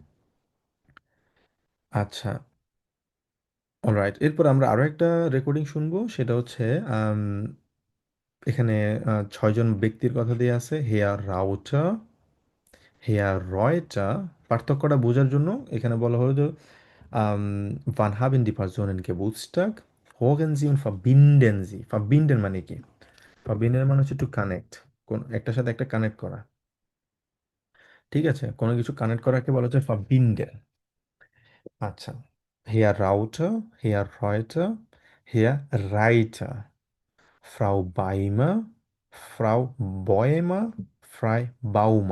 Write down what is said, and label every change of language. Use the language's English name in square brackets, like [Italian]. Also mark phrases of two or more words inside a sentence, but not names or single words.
[Bangla] আচ্ছা, অলরাইট, এরপর আমরা আরো একটা রেকর্ডিং শুনবো। সেটা হচ্ছে আম, এখানে 6 জন ব্যক্তির কথা দিয়ে আছে, হেয়ার রাউটার, হেয়ার রয়টার। পার্থক্যটা বোঝার জন্য এখানে বলা হলো যে [German] wann haben die Personen Geburtstag? Hören Sie und verbinden Sie. [Bangla] Verbinden মানে কি? Verbinden মানে হচ্ছে [English] to connect, [Bangla] কোন একটার সাথে একটা কানেক্ট করা, ঠিক আছে? কোনো কিছু কানেক্ট করাকে বলা হচ্ছে verbinden। আচ্ছা, হেয়ার রাউটার, হেয়ার রয়টার, হেয়ার রাইটার, ফ্রাউ বাইমার, ফ্রাউ বয়েমার, ফ্রাই বাউমা।